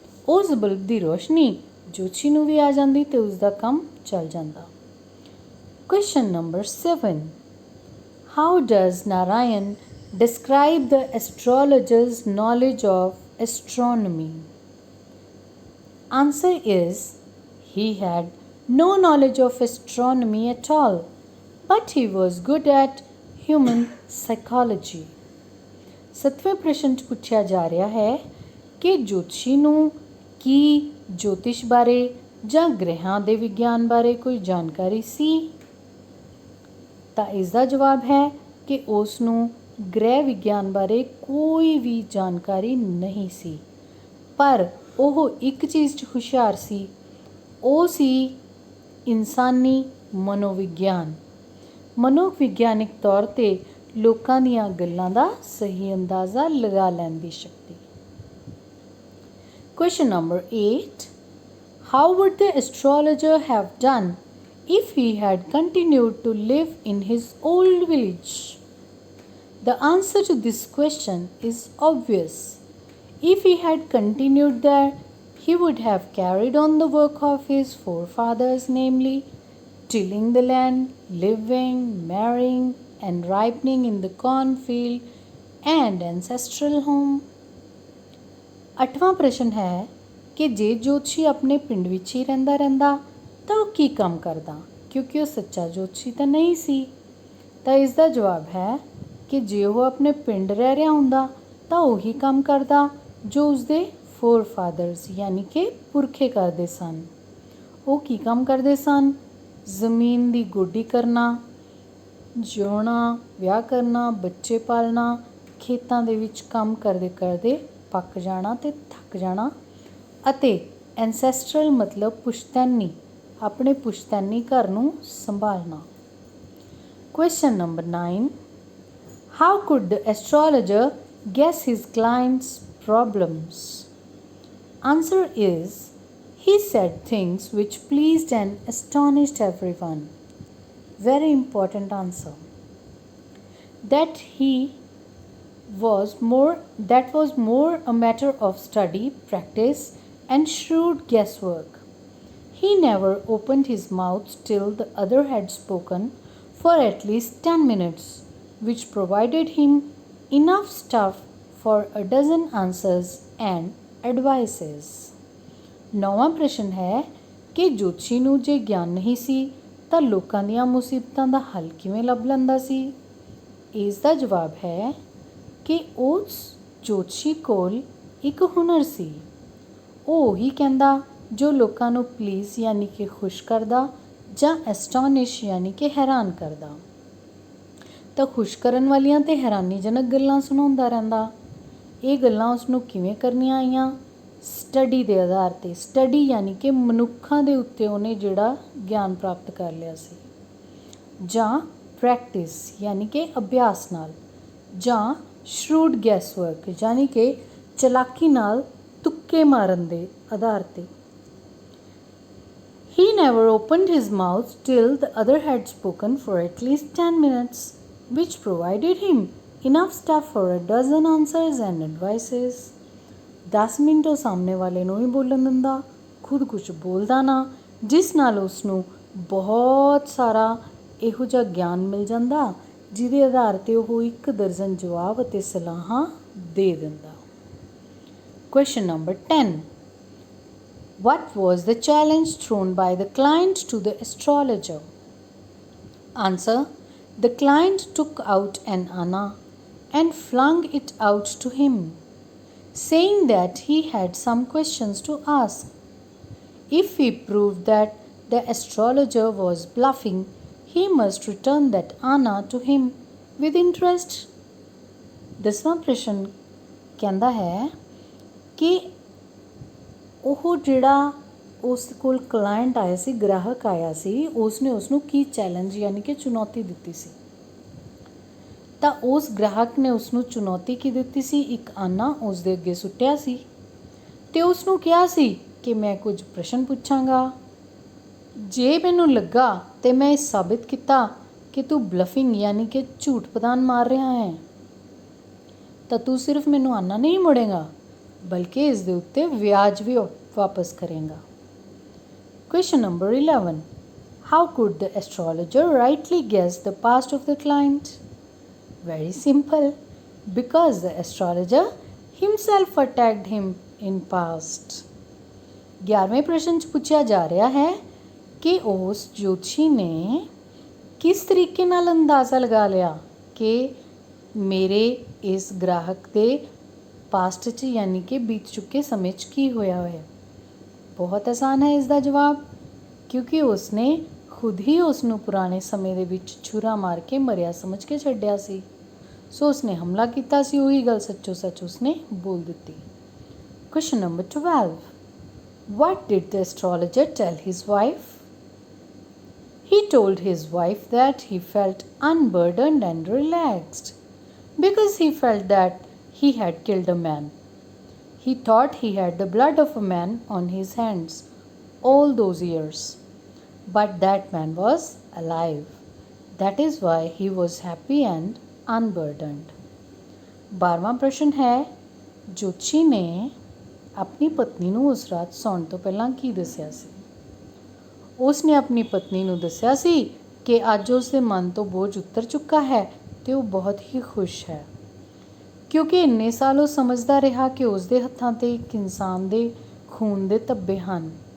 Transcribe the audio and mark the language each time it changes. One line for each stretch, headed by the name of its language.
Punjabi: ਉਸ ਬਲਬ ਦੀ ਰੋਸ਼ਨੀ ਜੋਤਸ਼ੀ ਨੂੰ ਵੀ ਆ ਜਾਂਦੀ ਅਤੇ ਉਸ ਦਾ ਕੰਮ ਚੱਲ ਜਾਂਦਾ।
English: Question number 7. How does Narayan describe the astrologer's knowledge of astronomy? Answer is, he had no knowledge of astronomy at all, but he was good at human psychology.
Punjabi: ਸੱਤਵੇਂ ਪ੍ਰਸ਼ਨ 'ਚ ਪੁੱਛਿਆ ਜਾ ਰਿਹਾ ਹੈ ਕਿ ਜੋਤਸ਼ੀ ਨੂੰ ਕੀ ਜੋਤਿਸ਼ ਬਾਰੇ ਜਾਂ ਗ੍ਰਹਿਆਂ ਦੇ ਵਿਗਿਆਨ ਬਾਰੇ ਕੋਈ ਜਾਣਕਾਰੀ ਸੀ। ਤਾਂ ਇਸ ਦਾ ਜਵਾਬ ਹੈ ਕਿ ਉਸ ਨੂੰ ਗ੍ਰਹਿ ਵਿਗਿਆਨ ਬਾਰੇ ਕੋਈ ਵੀ ਜਾਣਕਾਰੀ ਨਹੀਂ ਸੀ, ਪਰ ਉਹ ਇੱਕ ਚੀਜ਼ 'ਚ ਹੁਸ਼ਿਆਰ ਸੀ, ਉਹ ਸੀ ਇਨਸਾਨੀ ਮਨੋਵਿਗਿਆਨ, ਮਨੋਵਿਗਿਆਨਿਕ ਤੌਰ 'ਤੇ ਲੋਕਾਂ ਦੀਆਂ ਗੱਲਾਂ ਦਾ ਸਹੀ ਅੰਦਾਜ਼ਾ ਲਗਾ ਲੈਣ ਦੀ ਸ਼ਕਤੀ।
English: Question number 8. How would the astrologer have done if he had continued to live in his old village? The answer to this question is obvious. If he had continued there, he would have carried on the work of his forefathers, namely, tilling the land, living, marrying, and ripening in the cornfield and ancestral home.
Punjabi: 8ਵਾਂ ਪ੍ਰਸ਼ਨ ਹੈ ਕਿ ਜੇ ਜੋਤਸ਼ੀ ਆਪਣੇ ਪਿੰਡ ਵਿੱਚ ਹੀ ਰਹਿੰਦਾ ਤਾਂ ਉਹ ਕੀ ਕੰਮ ਕਰਦਾ, ਕਿਉਂਕਿ ਉਹ ਸੱਚਾ ਜੋਤਸ਼ੀ ਤਾਂ ਨਹੀਂ ਸੀ। ਤਾਂ ਇਸ ਦਾ ਜਵਾਬ ਹੈ ਕਿ ਜੇ ਉਹ ਆਪਣੇ ਪਿੰਡ ਰਹਿ ਰਿਹਾ ਹੁੰਦਾ ਤਾਂ ਉਹੀ ਕੰਮ ਕਰਦਾ ਜੋ ਉਸਦੇ ਫੋਰਫਾਦਰਸ ਯਾਨੀ ਕਿ ਪੁਰਖੇ ਕਰਦੇ ਸਨ। ਉਹ ਕੀ ਕੰਮ ਕਰਦੇ ਸਨ? ਜ਼ਮੀਨ ਦੀ ਗੋਡੀ ਕਰਨਾ, ਜਿਉਣਾ, ਵਿਆਹ ਕਰਨਾ, ਬੱਚੇ ਪਾਲਣਾ, ਖੇਤਾਂ ਦੇ ਵਿੱਚ ਕੰਮ ਕਰਦੇ ਕਰਦੇ ਪੱਕ ਜਾਣਾ ਅਤੇ ਥੱਕ ਜਾਣਾ, ਅਤੇ ਐਨਸੈਸਟਰਲ ਮਤਲਬ ਪੁਸ਼ਤੈਨੀ, ਆਪਣੇ ਪੁਸ਼ਤੈਨੀ ਘਰ ਨੂੰ ਸੰਭਾਲਣਾ।
English: Question number 9. How could the astrologer guess his client's problems? Answer is, he said things which pleased and astonished everyone. Very important answer. That was more a matter of study, practice, and shrewd guesswork. He never opened his mouth till the other had spoken for at least 10 minutes, which provided him enough stuff for a dozen answers and advices.
Punjabi: 9ਵਾਂ ਪ੍ਰਸ਼ਨ ਹੈ ਕਿ ਜੋਤਸ਼ੀ ਨੂੰ ਜੇ ਗਿਆਨ ਨਹੀਂ ਸੀ ਤਾਂ ਲੋਕਾਂ ਦੀਆਂ ਮੁਸੀਬਤਾਂ ਦਾ ਹੱਲ ਕਿਵੇਂ ਲੱਭ ਲੈਂਦਾ ਸੀ। ਇਸ ਦਾ ਜਵਾਬ ਹੈ ਕਿ ਉਸ ਜੋਤਸ਼ੀ ਕੋਲ ਇੱਕ ਹੁਨਰ ਸੀ। ਉਹ ਉਹੀ ਕਹਿੰਦਾ ਜੋ ਲੋਕਾਂ ਨੂੰ ਪਲੀਜ਼ ਯਾਨੀ ਕਿ ਖੁਸ਼ ਕਰਦਾ ਜਾਂ ਐਸਟੋਨਿਸ਼ ਯਾਨੀ ਕਿ ਹੈਰਾਨ ਕਰਦਾ। ਤਾਂ ਖੁਸ਼ ਕਰਨ ਵਾਲੀਆਂ ਅਤੇ ਹੈਰਾਨੀਜਨਕ ਗੱਲਾਂ ਸੁਣਾਉਂਦਾ ਰਹਿੰਦਾ। ਇਹ ਗੱਲਾਂ ਉਸਨੂੰ ਕਿਵੇਂ ਕਰਨੀਆਂ ਆਈਆਂ? ਸਟੱਡੀ ਦੇ ਆਧਾਰ 'ਤੇ। ਸਟੱਡੀ ਯਾਨੀ ਕਿ ਮਨੁੱਖਾਂ ਦੇ ਉੱਤੇ ਉਹਨੇ ਜਿਹੜਾ ਗਿਆਨ ਪ੍ਰਾਪਤ ਕਰ ਲਿਆ ਸੀ, ਜਾਂ ਪ੍ਰੈਕਟਿਸ ਯਾਨੀ ਕਿ ਅਭਿਆਸ ਨਾਲ, ਜਾਂ
English: shrewd guesswork
Punjabi: यानी कि चलाकी नाल तुक्के मारन दे आधार ते।
English: He never opened his mouth till the other had spoken for at least 10 minutes, which provided him enough stuff for a dozen answers and advices.
Punjabi: 10 minute ਉਹ ਸਾਹਮਣੇ ਵਾਲੇ ਨੂੰ ਹੀ ਬੋਲਣ ਦਿੰਦਾ, ਖੁਦ ਕੁਝ ਬੋਲਦਾ ਨਾ, ਜਿਸ ਨਾਲ ਉਸ ਨੂੰ ਬਹੁਤ ਸਾਰਾ ਇਹੋ ਜਿਹਾ ਗਿਆਨ ਮਿਲ ਜਾਂਦਾ ਜਿਹਦੇ ਆਧਾਰ 'ਤੇ ਉਹ 1 ਦਰਜਨ ਜਵਾਬ ਅਤੇ ਸਲਾਹਾਂ ਦੇ ਦਿੰਦਾ।
English: Question number 10. What was the challenge thrown by the client to the astrologer? Answer. The client took out an anna and flung it out to him, saying that he had some questions to ask. If he proved that the astrologer was bluffing, he must return that anna to him with interest.
Punjabi: 10ਵਾਂ ਪ੍ਰਸ਼ਨ ਕਹਿੰਦਾ ਹੈ ਕਿ ਉਹ ਜਿਹੜਾ ਉਸ ਕੋਲ client ਆਇਆ ਸੀ, ਗ੍ਰਾਹਕ ਆਇਆ ਸੀ, ਉਸਨੇ ਉਸਨੂੰ ਕੀ ਚੈਲੰਜ ਯਾਨੀ ਕਿ ਚੁਣੌਤੀ ਦਿੱਤੀ ਸੀ। ਤਾਂ ਉਸ ਗ੍ਰਾਹਕ ਨੇ ਉਸਨੂੰ ਚੁਣੌਤੀ ਕੀ ਦਿੱਤੀ ਸੀ? ਇੱਕ ਆਨਾ ਉਸ ਦੇ ਅੱਗੇ ਸੁੱਟਿਆ ਸੀ ਅਤੇ ਉਸਨੂੰ ਕਿਹਾ ਸੀ ਕਿ ਮੈਂ ਕੁਝ ਪ੍ਰਸ਼ਨ ਪੁੱਛਾਂਗਾ, ਜੇ ਮੈਨੂੰ ਲੱਗਾ ਅਤੇ ਮੈਂ ਇਹ ਸਾਬਿਤ ਕੀਤਾ ਕਿ ਤੂੰ ਬਲਫਿੰਗ ਯਾਨੀ ਕਿ ਝੂਠ ਪਤਾਨ ਮਾਰ ਰਿਹਾ ਹੈ, ਤਾਂ ਤੂੰ ਸਿਰਫ ਮੈਨੂੰ ਆਨਾ ਨਹੀਂ ਮੋੜੇਗਾ ਬਲਕਿ ਇਸ ਦੇ ਉੱਤੇ ਵਿਆਜ ਵੀ ਵਾਪਸ ਕਰੇਗਾ।
English: Question number 11. How could the astrologer rightly guess the past of the client? Very simple. Because the astrologer himself attacked him in past.
Punjabi: 11वें प्रश्न 'ਚ ਪੁੱਛਿਆ ਜਾ ਰਿਹਾ ਹੈ ਕਿ ਉਸ ਜੋਤਸ਼ੀ ਨੇ ਕਿਸ ਤਰੀਕੇ ਨਾਲ ਅੰਦਾਜ਼ਾ ਲਗਾ ਲਿਆ ਕਿ ਮੇਰੇ ਇਸ ਗ੍ਰਾਹਕ ਦੇ ਪਾਸਟ 'ਚ ਯਾਨੀ ਕਿ ਬੀਤ ਚੁੱਕੇ ਸਮੇਂ 'ਚ ਕੀ ਹੋਇਆ ਹੋਇਆ। ਬਹੁਤ ਆਸਾਨ ਹੈ ਇਸ ਦਾ ਜਵਾਬ, ਕਿਉਂਕਿ ਉਸਨੇ ਖੁਦ ਹੀ ਉਸ ਨੂੰ ਪੁਰਾਣੇ ਸਮੇਂ ਦੇ ਵਿੱਚ ਛੁਰਾ ਮਾਰ ਕੇ ਮਰਿਆ ਸਮਝ ਕੇ ਛੱਡਿਆ ਸੀ। ਸੋ ਉਸਨੇ ਹਮਲਾ ਕੀਤਾ ਸੀ, ਉਹੀ ਗੱਲ ਸੱਚੋ ਸੱਚ ਉਸਨੇ ਬੋਲ ਦਿੱਤੀ।
English: Question number 12. What did the astrologer tell his wife? He told his wife that he felt unburdened and relaxed because he felt that he had killed a man. He thought he had the blood of a man on his hands all those years, but that man was alive. That is why he was happy and unburdened.
Punjabi: 12ਵਾਂ ਪ੍ਰਸ਼ਨ ਹੈ, ਜੋਤਸ਼ੀ ਨੇ ਆਪਣੀ ਪਤਨੀ ਨੂੰ ਉਸ ਰਾਤ ਸੌਣ ਤੋਂ ਪਹਿਲਾਂ ਕੀ ਦੱਸਿਆ ਸੀ? ਉਸਨੇ ਆਪਣੀ ਪਤਨੀ ਨੂੰ ਦੱਸਿਆ ਸੀ ਕਿ ਅੱਜ ਉਸ ਦੇ ਮਨ ਤੋਂ ਬੋਝ ਉਤਰ ਚੁੱਕਾ ਹੈ ਅਤੇ ਉਹ ਬਹੁਤ ਹੀ ਖੁਸ਼ ਹੈ, ਕਿਉਂਕਿ ਇੰਨੇ ਸਾਲ ਉਹ ਸਮਝਦਾ ਰਿਹਾ ਕਿ ਉਸ ਦੇ ਹੱਥਾਂ 'ਤੇ ਇੱਕ ਇਨਸਾਨ ਦੇ ਖੂਨ ਦੇ ਧੱਬੇ ਹਨ।